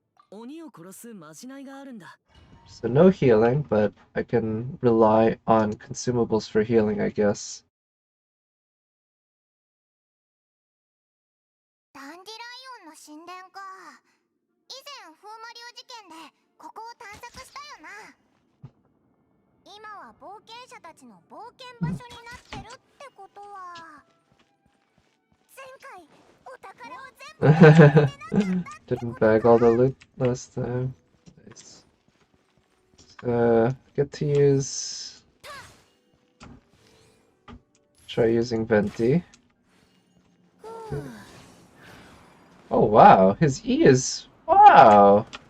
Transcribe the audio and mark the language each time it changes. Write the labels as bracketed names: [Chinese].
[Japanese] 鬼を殺すまじないがあるんだ。 [English] So no healing, but I can rely on consumables for healing, I guess. [Japanese] ダンディライオンの神殿か。以前風魔流事件でここを探索したよな。今は冒険者たちの冒険場所になってるってことは、前回お宝を全部 [English] Didn't bag all the loot last time. Nice. Get to use... Try using Venti. Oh wow, his E is... Wow!